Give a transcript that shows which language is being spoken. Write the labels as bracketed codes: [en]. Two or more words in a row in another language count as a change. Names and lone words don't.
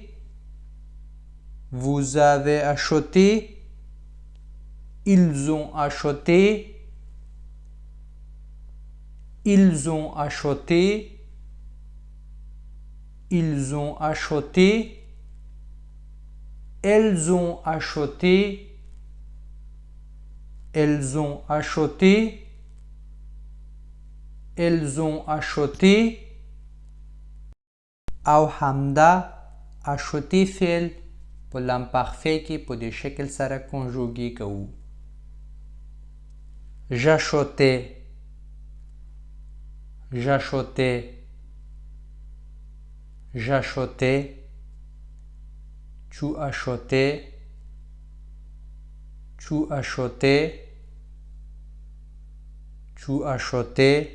[fr] vous avez acheté، ils ont acheté، ils ont acheté, Ils ont acheté. Elles ont acheté. Elles ont acheté. Elles ont acheté. [ps] او همدا acheté فعل په لامپارفait کې په دې شکل سره کنجوګي کوو. [fr] J'achetais. J'achetais. J'achetais. Tu achetais. Tu achetais. Tu achetais.